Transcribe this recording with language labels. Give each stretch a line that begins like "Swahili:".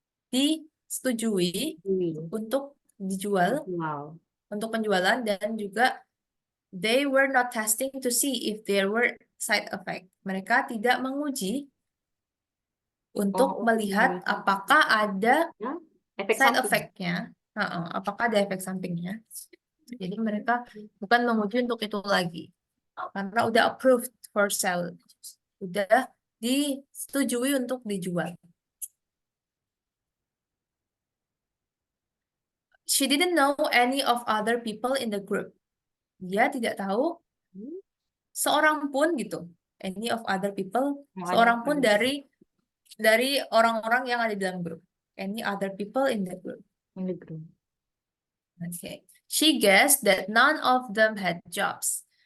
Indonesian: disetujui untuk dijual, Wow. untuk penjualan, dan juga
English: they were not testing to see if there were side effect.
Indonesian: Mereka tidak menguji untuk melihat apakah ada Ya, efek
English: side
Indonesian: samping. effect-nya, apakah ada efek sampingnya. Jadi mereka bukan menguji untuk itu lagi, karena udah
English: approved for sale,
Indonesian: udah disetujui untuk dijual.
English: She didn't know any of other people in the group.
Indonesian: Dia tidak tahu seorang pun gitu,
English: any of other people,
Indonesian: seorang pun dari orang-orang yang ada di dalam grup.
English: Any other people in the group. In the group. Okay. She guessed that none of them had jobs.